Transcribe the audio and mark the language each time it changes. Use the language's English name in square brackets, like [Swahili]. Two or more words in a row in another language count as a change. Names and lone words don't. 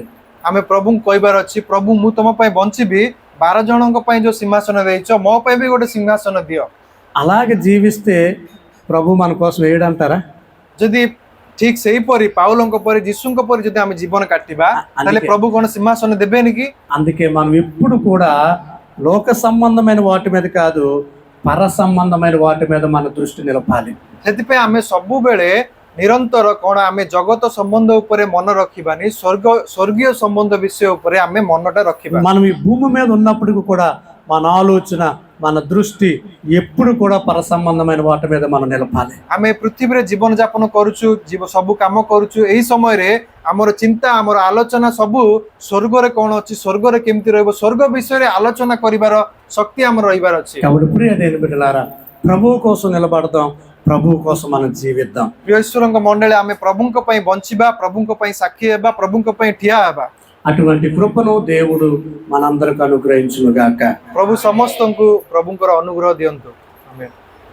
[Odia] ଆମେ ପ୍ରଭୁଙ୍କୁ କହିବାର ଅଛି, ପ୍ରଭୁ ମୁଁ ତମ ପାଇଁ ବଞ୍ଚିବି, 12 ଜଣଙ୍କ ପାଇଁ ଯୋଉ ସିଂହାସନ ଦେଇଛ, ମୋ ପାଇଁ ବି ଗୋଟେ ସିଂହାସନ ଦିଅ। [Telugu] అలాగే జీవిస్తే ప్రభు మన కోసం వేయడంటారా? [Odia] ଯଦି ଠିକ ସେହିପରି ପାଉଲଙ୍କ ପରି, ଯୀଶୁଙ୍କ ପରି ଯଦି ଆମେ ଜୀବନ କାଟିବା, ତାହେଲେ ପ୍ରଭୁ କଣ ସିଂହାସନ ଦେବେନି କି? [Telugu] అందుకే మనం ఎప్పుడు కూడా లోక సంబంధమైన వాటి మీద కాదు, పర సంబంధమైన వాటి మీద మన దృష్టి నిలపాలి. [Odia] ସେଥିପାଇଁ ଆମେ ସବୁବେଳେ ନିରନ୍ତର କଣ ଆମେ ଜଗତ ସମ୍ବନ୍ଧ ଉପରେ ମନ ରଖିବାନି, ସ୍ୱର୍ଗୀୟ ସମ୍ବନ୍ଧ ବିଷୟ ଉପରେ ଆମେ ମନଟା ରଖିବା। [Telugu] మనం ఈ భూమి మీద ఉన్నప్పటికీ కూడా మన ఆలోచన, మన దృష్టి ఎప్పుడు కూడా పర సంబంధమైన వాటి మీద మనం నిలపాలి. [Odia] ଆମେ ପୃଥିବୀରେ ଜୀବନ ଯାପନ କରୁଛୁ, ସବୁ କାମ କରୁଛୁ, ଏହି ସମୟରେ ଆମର ଚିନ୍ତା, ଆମର ଆଲୋଚନା ସବୁ ସ୍ୱର୍ଗରେ କଣ ଅଛି, ସ୍ୱର୍ଗରେ କେମିତି ରହିବ, ସ୍ୱର୍ଗ ବିଷୟରେ ଆଲୋଚନା କରିବାର ଶକ୍ତି ଆମର ରହିବାର ଅଛି। [Telugu] కాబట్టి ప్రియ దేవుని బిడ్డలారా, ప్రభువు కోసం నిలబడదాం, ప్రభువు కోసం మనం జీవిద్దాం. [Odia] ପ୍ରିୟ ଈଶ୍ୱରଙ୍କ ମଣ୍ଡଳୀ, ଆମେ ପ୍ରଭୁଙ୍କ ପାଇଁ ବଞ୍ଚିବା, ପ୍ରଭୁଙ୍କ ପାଇଁ ସାକ୍ଷୀ ହେବା, ପ୍ରଭୁଙ୍କ ପାଇଁ ଠିଆ ହେବା। [Telugu] అటువంటి కృపను దేవుడు మనందరికి అనుగ్రహించును గాక. [Odia] ପ୍ରଭୁ ସମସ୍ତଙ୍କୁ ପ୍ରଭୁଙ୍କର ଅନୁଗ୍ରହ ଦିଅନ୍ତୁ। ଆମେନ୍।